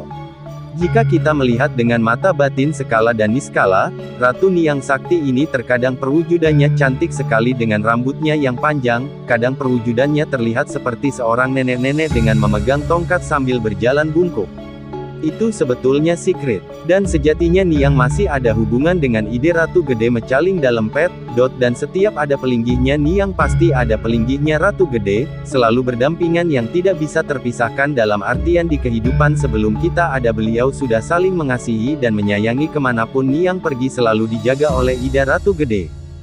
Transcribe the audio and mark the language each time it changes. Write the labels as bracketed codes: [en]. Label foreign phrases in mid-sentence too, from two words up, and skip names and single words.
[id] Jika kita melihat dengan mata batin skala dan niskala, Ratu Niang Sakti ini terkadang perwujudannya cantik sekali dengan rambutnya yang panjang, kadang perwujudannya terlihat seperti seorang nenek-nenek dengan memegang tongkat sambil berjalan bungkuk. Itu sebetulnya secret. Dan sejatinya Niang masih ada hubungan dengan ide Ratu Gede Mecaling dalam pet. Dan setiap ada pelinggihnya Niang pasti ada pelinggihnya Ratu Gede, selalu berdampingan yang tidak bisa terpisahkan dalam artian di kehidupan sebelum kita ada beliau sudah saling mengasihi dan menyayangi kemanapun Niang pergi selalu dijaga oleh ide Ratu Gede.